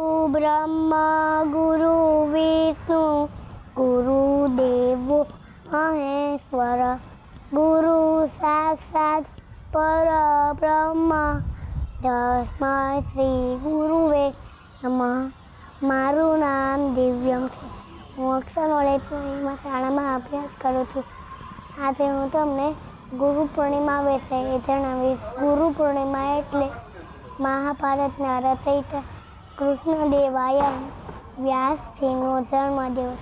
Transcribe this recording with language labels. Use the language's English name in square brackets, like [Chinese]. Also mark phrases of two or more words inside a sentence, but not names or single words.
[Sanskrit] ब्रह्मा गुरु विष्णु गुरुदेवो महेश्वर गुरु साक्षात् परब्रह्म तस्मै श्री गुरुवे नमः। [Gujarati] माરું નામ દિવ્યમ છે। હું અક્ષર નોલેજમાં શાળામાં અભ્યાસ કરું છું। આજે હું તમને ગુરુ પૂર્ણિમા વિશે જણાવીશ। ગુરુ પૂર્ણિમા એટલે મહાભારતના રચયિતા કૃષ્ણદેવરાય વ્યાસજીનો જન્મદિવસ।